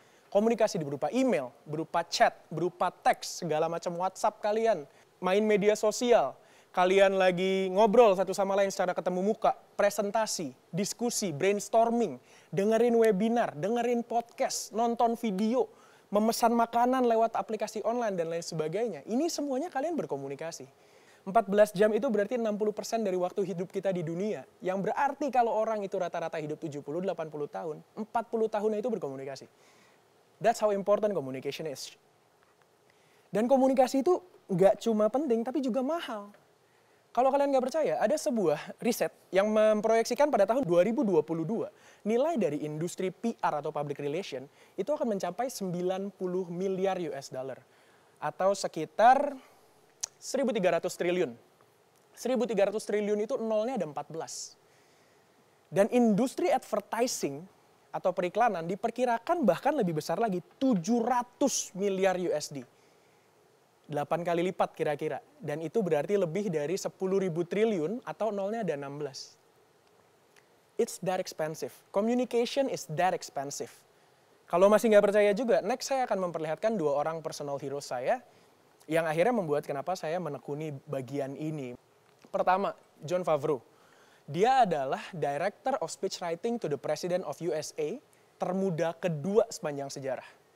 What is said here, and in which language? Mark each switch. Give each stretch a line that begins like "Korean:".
Indonesian: Komunikasi berupa email, berupa chat, berupa teks, segala macam WhatsApp kalian, main media sosial, kalian lagi ngobrol satu sama lain secara ketemu muka, presentasi, diskusi, brainstorming, dengerin webinar, dengerin podcast, nonton video, memesan makanan lewat aplikasi online dan lain sebagainya. Ini semuanya kalian berkomunikasi. 14 jam itu berarti 60% dari waktu hidup kita di dunia. Yang berarti kalau orang itu rata-rata hidup 70-80 tahun, 40 tahunnya itu berkomunikasi.
English: That's how important communication is.
Indonesian: Dan komunikasi itu nggak cuma penting, tapi juga mahal. Kalau kalian nggak percaya, ada sebuah riset yang memproyeksikan pada tahun 2022, nilai dari industri PR atau public relation itu akan mencapai 90 miliar US dollar. Atau sekitar 1.300 triliun. 1.300 triliun itu nolnya ada 14. Dan industri advertising atau periklanan diperkirakan bahkan lebih besar lagi, 700 miliar USD. 8 kali lipat kira-kira. Dan itu berarti lebih dari 10.000 triliun atau nolnya ada 16.
English: It's that expensive. Communication is that expensive.
Indonesian: Kalau masih nggak percaya juga, next saya akan memperlihatkan dua orang personal hero saya yang akhirnya membuat kenapa saya menekuni bagian ini. Pertama, Jon Favreau. Dia adalah
English: Director of Speech Writing to the President of USA,
Indonesian: termuda kedua sepanjang sejarah.